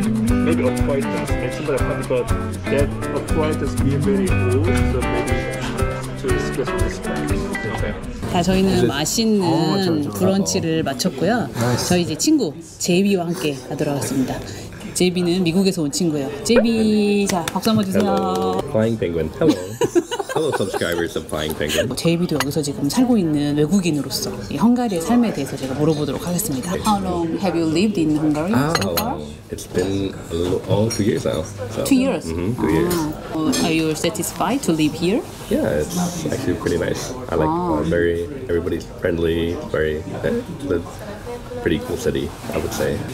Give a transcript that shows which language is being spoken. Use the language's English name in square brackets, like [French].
[English] Maybe off-white does mention that but that off-white is being very old, so maybe to discuss with the specs. Okay. [Korean] 자, 저희는 맛있는 브런치를 마쳤고요. 저희 이제 친구 제이비와 함께 가도록 하겠습니다. 제이비는 미국에서 온 친구예요. 제이비, 자 박수 한번 주세요. [English] Flying Penguin. Hello. Hello, subscribers of Flying Penguin. [Korean] 제이비도 여기서 지금 살고 있는 외국인으로서 이 헝가리의 삶에 대해서 제가 물어보도록 하겠습니다. [English] How long have you lived in Hungary so far? It's been a little, 2 years now. So. 2 years. 2 years. Are you satisfied to live here? Yeah, it's actually pretty nice. I like everybody's friendly, pretty cool city, I would say.